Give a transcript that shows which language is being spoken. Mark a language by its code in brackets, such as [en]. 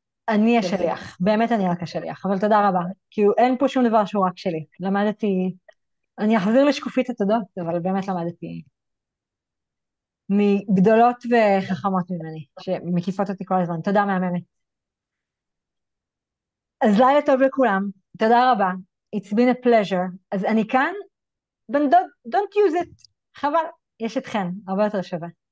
[he] אני השליח, באמת אני רק השליח, אבל תודה רבה. כאילו אין פה שום דבר שהוא רק שלי. למדתי, אני אחזיר לשקופית התודות, אבל באמת למדתי מגדולות וחכמות ממני, שמקיפות אותי כל הזמן. תודה מהממת. אז לילה טוב לכולם, תודה רבה. [en] It's been a pleasure. [he] אז אני כאן, [en] but don't use it. [he] חבל, יש אתכן, הרבה יותר שווה.